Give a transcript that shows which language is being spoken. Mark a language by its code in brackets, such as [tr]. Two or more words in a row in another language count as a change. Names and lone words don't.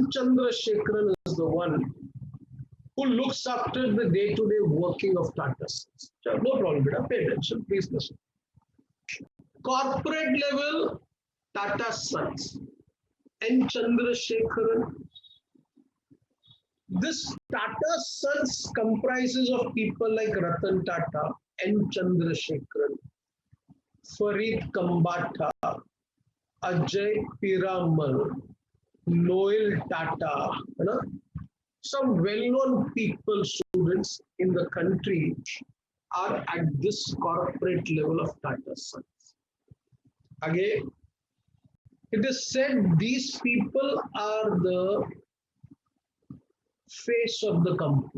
[en] Chandrasekharan is the one who looks after the day-to-day working of Tata Sons. No problem, beta. Pay attention, please listen. Corporate level, Tata Sons, N. Chandrasekharan. This Tata Sons comprises of people like Ratan Tata, N. Chandrasekharan, Farid Kambata, Ajay Piramal, Noel Tata, you know? Some well-known people, students in the country are at this corporate level of Tata Sons. Again, it is said these people are the face of the company.